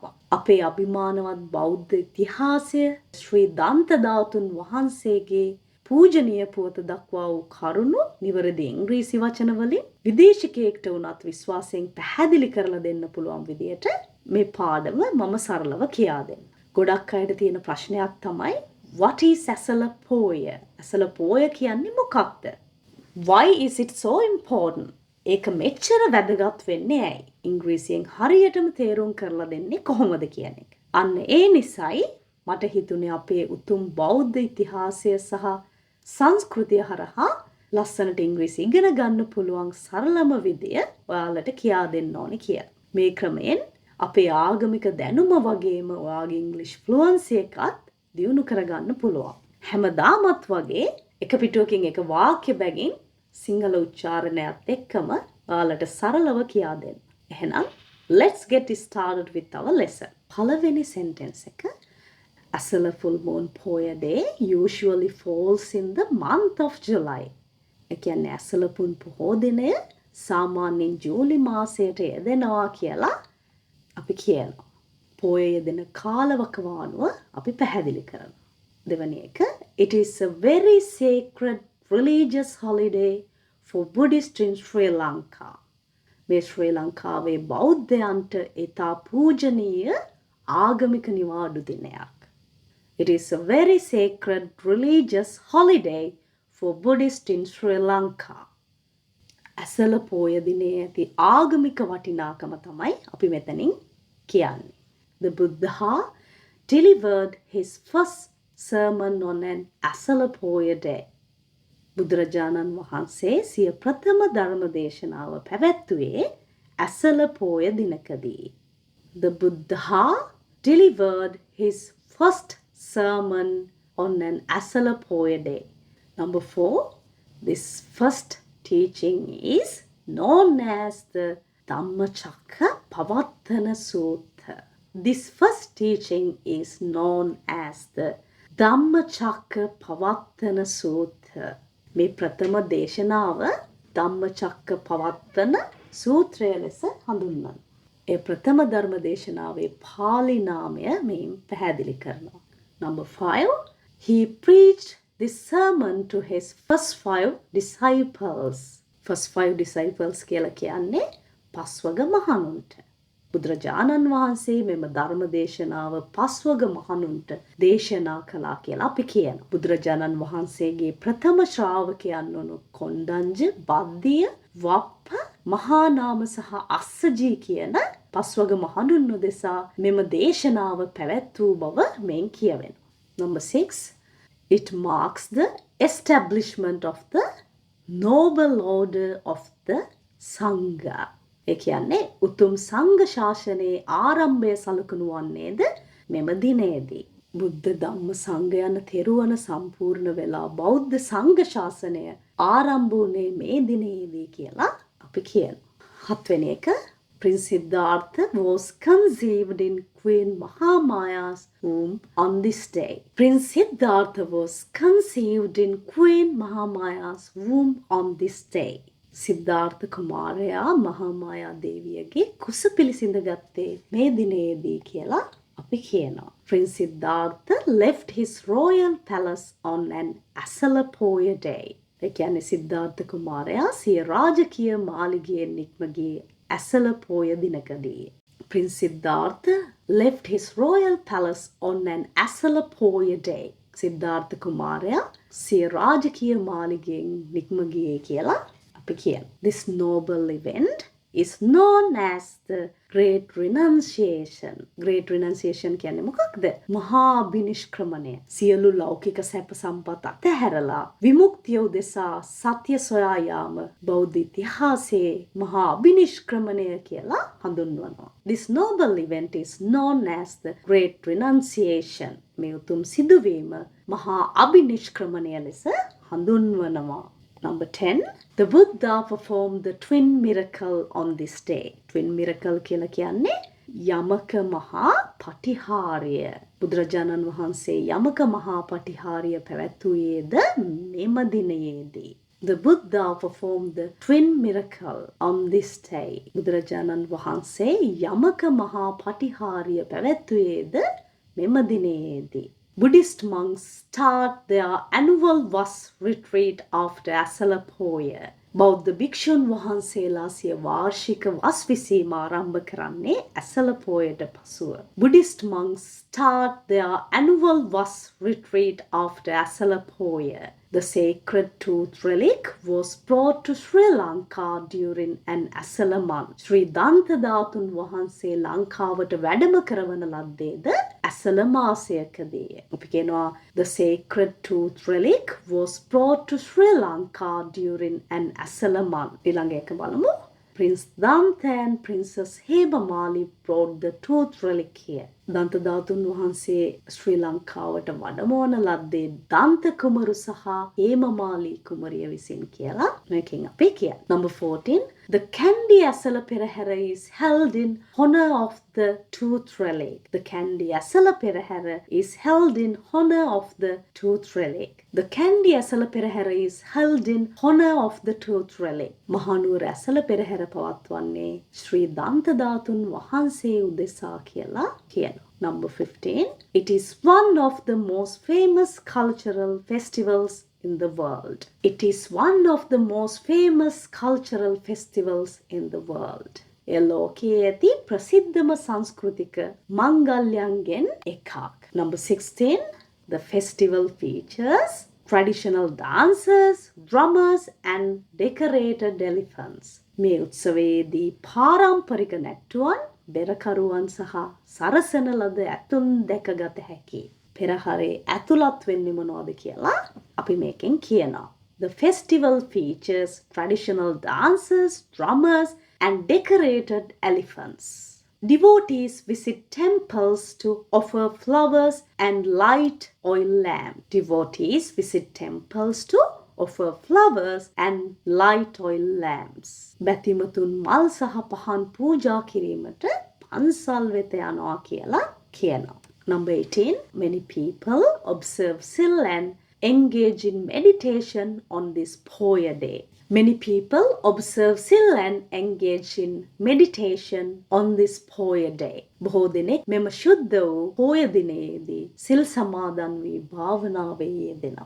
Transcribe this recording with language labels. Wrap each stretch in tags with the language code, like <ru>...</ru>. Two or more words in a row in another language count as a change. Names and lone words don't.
<si>අපේ අභිමානවත් බෞද්ධ ඉතිහාසය ශ්‍රී දන්ත ධාතුන් වහන්සේගේ පූජනීය පුවත දක්වා වූ කරුණු නිවැරදි ඉංග්‍රීසි වචන වලින් විදේශිකයෙක්ට වුණත් විශ්වාසයෙන් පැහැදිලි කරලා දෙන්න පුළුවන් විදියට මේ පාඩම මම සරලව කියා දෙන්න. ගොඩක් අයට තියෙන ප්‍රශ්නයක් තමයි</si> <en>what is</en> <si>ඇසළ පෝය? ඇසළ පෝය කියන්නේ මොකක්ද?</si> <en>Why is it so important?</en> <si>ඒක මෙච්චර වැදගත් වෙන්නේ ඇයි? ඉංග්‍රීසියෙන් හරියටම තේරුම් කරලා දෙන්නේ කොහොමද කියන එක. අන්න ඒ නිසයි මට හිතුනේ අපේ උතුම් බෞද්ධ ඉතිහාසය සහ සංස්කෘතිය හරහා ලස්සනට ඉංග්‍රීසි ඉගෙන ගන්න පුළුවන් සරලම විදිය ඔයාලට කියා දෙන්න ඕනේ කියලා. මේ ක්‍රමයෙන් අපේ ආගමික දැනුම වගේම ඔයාගේ ඉංග්‍රීසි ෆ්ලුවන්සි එකත් දියුණු කරගන්න පුළුවන්. හැමදාමත් වගේ එක පිටුවකින් එක වාක්‍ය බැගින් සිංහල උච්චාරණයත් එක්කම ඔයාලට සරලව කියා දෙන්න.</si> <en>එහෙනම් let's get started with our lesson.</en> <si>පළවෙනි sentence එක</si> <en>ඇසළ full moon පෝය day usually falls in the month of July.</en> <si>ඒ කියන්නේ ඇසළ පුන් පොහෝ දිනය සාමාන්‍යයෙන් ජූලි මාසයට යෙදෙනවා කියලා අපි කියනවා. පෝය යෙදෙන කාලවකවානුව අපි පැහැදිලි කරනවා. දෙවැනි එක</si> <en>it is a very sacred religious holiday for Buddhists in Sri Lanka.</en> <si>මේ ශ්‍රී ලංකාවේ බෞද්ධයන්ට ඉතා පූජනීය ආගමික නිවාඩු දිනයක්.</si> <en>It is a very sacred religious holiday for Buddhists in Sri Lanka.</en> <si>ඇසළ පෝය දිනේ ඇති ආගමික වටිනාකම තමයි අපි මෙතනින් කියන්නේ.</si> <en>The Buddha delivered his first sermon on an ඇසළ පෝය day.</en> <si>බුදුරජාණන් වහන්සේ සිය ප්‍රථම ධර්ම දේශනාව පැවැත්වුවේ ඇසළ පෝය දිනකදී.</si> <en>The Buddha delivered his first sermon on an ඇසළ පෝය day. Number 4, this first teaching is known as the Dhammacakkappavattana Sutta. This first teaching is known as the Dhammacakkappavattana Sutta.</en> <si>මේ ප්‍රථම දේශනාව ධම්මචක්කපවත්තන සූත්‍රය ලෙස හඳුන්වනවා. ඒ ප්‍රථම ධර්ම දේශනාවේ පාලි නාමය මෙයින් පැහැදිලි කරනවා.</si> <en>Number 5, he preached this sermon to his first 5 disciples. First 5 disciples</en> <si>කියලා කියන්නේ පස්වග මහණුන්ට. බුදුරජාණන් වහන්සේ මෙම ධර්ම දේශනාව පස්වග මහණුන්ට දේශනා කළා කියලා අපි කියනවා. බුදුරජාණන් වහන්සේගේ ප්‍රථම ශ්‍රාවකයන් වුණු කොණ්ඩඤ්ඤ, බද්දිය, වප්ප, මහානාම සහ අස්සජී කියන පස්වග මහණුන් උදෙසා මෙම දේශනාව පැවැත් වූ බව මෙන් කියවෙනවා.</si> <en>Number 6, it marks the establishment of the noble order of the Sangha.</en> <si>ඒ කියන්නේ උතුම් සංඝ ශාසනයේ ආරම්භය සලකනු වන්නේද මෙම දිනේදී. බුද්ධ ධම්ම සංඝ යන තෙරුවන සම්පූර්ණ වෙලා බෞද්ධ සංඝ ශාසනය ආරම්භ වුණේ මේ දිනේදී කියලා අපි කියනවා. 7 වෙනි එක</si> <en>Prince Siddhartha was conceived in Queen Mahamaya's womb on this day. Prince Siddhartha was conceived in Queen Mahamaya's womb on this day.</en> <si>සිද්ධාර්ථ කුමාරයා මහාමායා දේවියගේ කුස පිළිසිඳ ගත්තේ මේ දිනේදී කියලා අපි කියනවා.</si> <en>Prince Siddhartha left his royal palace on an ඇසළ පෝය day.</en> <si>ඒ කියන්නේ සිද්ධාර්ථ කුමාරයා සිය රාජකීය මාලිගයෙන් නික්ම ගියේ ඇසළ පෝය දිනකදී.</si> <en>Prince Siddhartha left his royal palace on an ඇසළ පෝය day.</en> <si>සිද්ධාර්ථ කුමාරයා සිය රාජකීය මාලිගයෙන් නික්ම ගියේ කියලා</si> <en>This noble event is known as the Great Renunciation. Great Renunciation</en> <si>කියන්නේ මොකක්ද? මහා අභිනිෂ්ක්‍රමණය. සියලු ලෞකික සැප සම්පත් අතහැරලා විමුක්තිය උදෙසා සත්‍ය සොයා යාම බෞද්ධ ඉතිහාසයේ මහා අභිනිෂ්ක්‍රමණය කියලා හඳුන්වනවා.</si> <en>This noble event is known as the Great Renunciation.</en> <si>මේ උතුම් සිදුවීම මහා අභිනිෂ්ක්‍රමණය ලෙස හඳුන්වනවා.</si> <en>Number 10, the Buddha performed the twin miracle on this day. Twin miracle</en> <si>කියලා කියන්නේ යමක මහා පටිහාරය. බුදුරජාණන් වහන්සේ යමක මහා පටිහාරය පැවැත්වුවේද මෙම දිනයේදී.</si> <en>The Buddha performed the twin miracle on this day.</en> <si>බුදුරජාණන් වහන්සේ යමක මහා පටිහාරය පැවැත්වුවේද මෙම දිනයේදී.</si> <en>Buddhist monks start their annual Vas retreat after Asala Poya.</en> <si>බෞද්ධ භික්ෂුන් වහන්සේලා සිය වාර්ෂික වස් විසීම ආරම්භ කරන්නේ ඇසළ පෝයට පසුව.</si> <en>Buddhist monks start their annual Vas retreat after Asala Poya. The sacred tooth relic was brought to Sri Lanka during an Asala month.</en> <si>ශ්‍රී දන්තධාතුන් වහන්සේ ලංකාවට වැඩම කරවන ලද්දේද ඇසළ මාසයකදී. අපි කියනවා</si> <en>the sacred tooth relic was brought to Sri Lanka during an Asala month.</en> <si>ඊළඟ එක බලමු.</si> <en>Prince Danta and Princess Hebamali brought the tooth relic here.</en> <si>දන්තධාතුන් වහන්සේ ශ්‍රී ලංකාවට වඩමවන ලද්දේ දන්ත කුමරු සහ හේමමාලි කුමරිය විසින් කියලා මේකෙන් අපි කියන්නේ.</si> <en>Number 14. The Kandy Asala Perahera is held in honor of the tooth relic. The Kandy Asala Perahera is held in honor of the tooth relic. The Kandy Asala Perahera is held in honor of the tooth relic.</en> <si>මහනුවර ඇසළ පෙරහැර පවත්වන්නේ ශ්‍රී දන්තධාතුන් වහන්සේ උදෙසා කියලා කියනවා.</si> <en>Number 15. It is one of the most famous cultural festivals in the world. It is one of the most famous cultural festivals in the world.</en> <si>එය ලෝකයේ ඇති ප්‍රසිද්ධම සංස්කෘතික මංගල්‍යයන්ගෙන් එකක්.</si> <en>Number 16. The festival features traditional dancers, drummers and decorated elephants.</en> <si>මේ උත්සවයේදී පාරම්පරික නැට්ටුවන්, බෙරකරුවන් සහ සරසන ලද ඇතුන් දැකගත හැකි. පෙරහරේ ඇතුළත් වෙන්නේ මොනවද කියලා අපි මේකෙන් කියනවා.</si> <en>The festival features traditional dancers, drummers and decorated elephants. Devotees visit temples to offer flowers and light oil lamps. Devotees visit temples to offer flowers and light oil lamps.</en> <si>බැතිමතුන් මල් සහ පහන් පූජා කිරීමට පන්සල් වෙත යනවා කියලා කියනවා.</si> <en>Number 18. Many people observe Sil and engage in meditation on this Poya day. Many people observe Sil and engage in meditation on this Poya day.</en> <si>බොහෝ දෙනෙක් මෙම ශුද්ධ වූ පෝය දිනයේදී සිල් සමාදන් වී භාවනාවේ යෙදෙනවා.</si>